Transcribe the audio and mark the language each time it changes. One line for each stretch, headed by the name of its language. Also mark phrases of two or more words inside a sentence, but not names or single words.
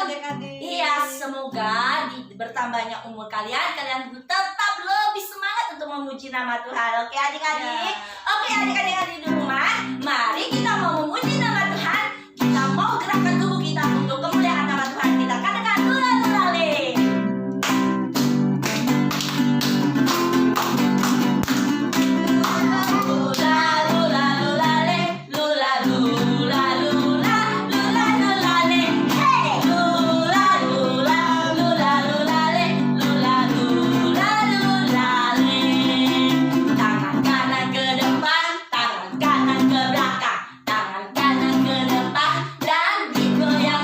Indonesian: Iya, semoga bertambahnya umur kalian tetap lebih semangat untuk memuji nama Tuhan. Oke adik-adik. Oke adik-adik di rumah, mari kita mau memuji nama Tuhan. Kita mau gerakkan tubuh kita untuk kemuliaan nama Tuhan kita. Katakan lula-lula-le. Lula-lula-lula-le, lula-lula-lula, lula-lula-le. Hey! Lula-lula-lula-lula-le, lula-lula-lula-le. Tangan kanan ke depan, tangan kanan ke belakang, tangan kanan ke depan dan di belakang.